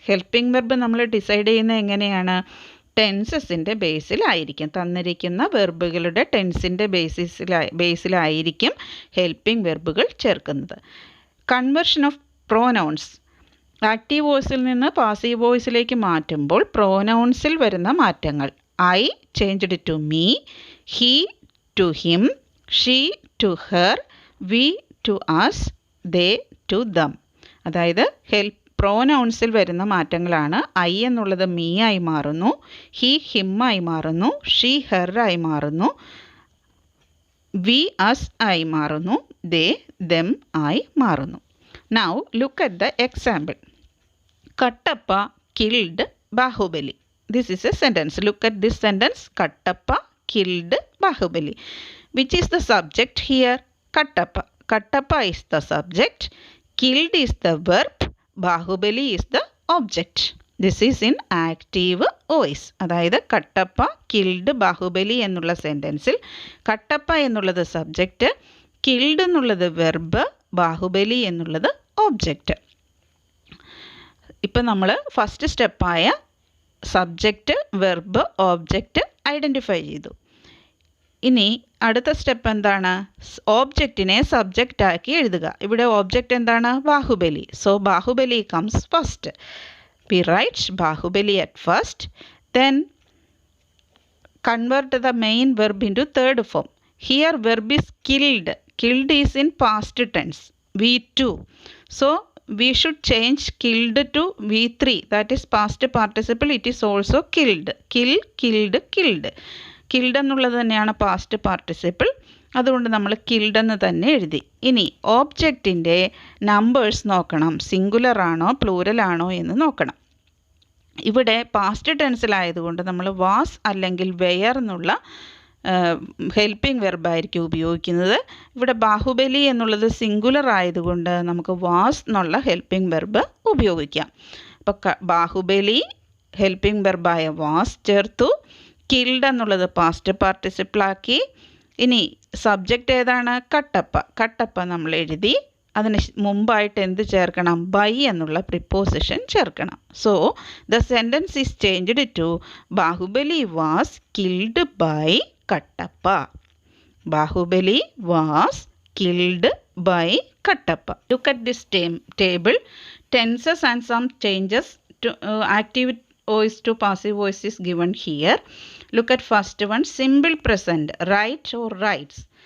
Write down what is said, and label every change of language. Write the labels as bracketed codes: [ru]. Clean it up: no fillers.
[ml] Helping verb നമ്മൾ decide ചെയ്യുന്നത് എങ്ങനെയാണ്? ടെൻസസിൻ്റെ ബേസിലായിരിക്കും. തന്നിരിക്കുന്ന വെർബുകളുടെ ടെൻസിൻ്റെ ബേസിലായിരിക്കും ഹെൽപ്പിംഗ് വെർബുകൾ ചേർക്കുന്നത്. [en] Conversion of pronouns. [ml] ആക്റ്റീവ് വോയിസിൽ നിന്ന് പാസീവ് വോയിസിലേക്ക് മാറ്റുമ്പോൾ പ്രോനൗൺസിൽ വരുന്ന മാറ്റങ്ങൾ. [en] I changed to me, he to him, she to her, we to us, they to them. [ml] അതായത് പ്രോനൗൺസിൽ വരുന്ന മാറ്റങ്ങളാണ്. ഐ എന്നുള്ളത് മീ ആയി മാറുന്നു, ഹി ഹിം ആയി മാറുന്നു, ഷീ ഹെർ ആയി മാറുന്നു, വി അസ് ആയി മാറുന്നു, ദേ ദെം ആയി മാറുന്നു. [en] Now look at the example. Kattappa killed Bahubali. This is a sentence. Look at this sentence. Kattappa killed Bahubali. Which is the subject here? Kattappa. Kattappa is the subject. Killed is the verb. Bahubali is the object. This is in active voice. [ml] അതായത് Kattappa killed Baahubali എന്നുള്ള സെൻറ്റൻസിൽ കട്ടപ്പ എന്നുള്ളത് subject, killed എന്നുള്ളത് verb, Baahubali എന്നുള്ളത് object. ഇപ്പം നമ്മൾ first സ്റ്റെപ്പായ subject, verb, object identify ചെയ്തു. ഇനി അടുത്ത സ്റ്റെപ്പ് എന്താണ്? ഓബ്ജക്റ്റിനെ സബ്ജക്റ്റാക്കി എഴുതുക. ഇവിടെ ഓബ്ജക്റ്റ് എന്താണ്? Baahubali. [en] So Bahubali comes first. We write Bahubali at first. Then convert the main verb into third form. Here verb is killed. Killed is in past tense, V2. So we should change killed to V3. That is past participle. It is also killed. Kill, killed, killed. [ml] Killed എന്നുള്ളത് തന്നെയാണ് past participle. അതുകൊണ്ട് നമ്മൾ killed എന്ന് തന്നെ എഴുതി. ഇനി ഓബ്ജക്റ്റിൻ്റെ numbers നോക്കണം. Singular ആണോ പ്ലൂരൽ ആണോ എന്ന് നോക്കണം. ഇവിടെ പാസ്റ്റ് ടെൻസിലായതുകൊണ്ട് നമ്മൾ വാസ് അല്ലെങ്കിൽ വെയർ എന്നുള്ള ഹെൽപ്പിംഗ് വെർബായിരിക്കും ഉപയോഗിക്കുന്നത്. ഇവിടെ ബാഹുബലി എന്നുള്ളത് സിംഗുലർ ആയതുകൊണ്ട് നമുക്ക് വാസ് എന്നുള്ള ഹെൽപ്പിംഗ് വെർബ് ഉപയോഗിക്കാം. അപ്പോൾ ബാഹുബലി ഹെൽപ്പിംഗ് വെർബായ വാസ് ചേർത്തു, കിൽഡ് എന്നുള്ളത് പാസ്റ്റ് പാർട്ടിസിപ്പിളാക്കി. ഇനി സബ്ജക്റ്റ് ഏതാണ്? കട്ടപ്പ. കട്ടപ്പ നമ്മൾ എഴുതി. അതിന് മുമ്പായിട്ട് എന്ത് ചേർക്കണം? ബൈ എന്നുള്ള പ്രിപ്പോസിഷൻ ചേർക്കണം. [en] So the sentence is changed to Bahubali was killed by Kattappa. Bahubali was killed by Kattappa. Look at this table. Tenses and some changes to active voice to passive voice is given here. Look at first one, simple present, write or writes.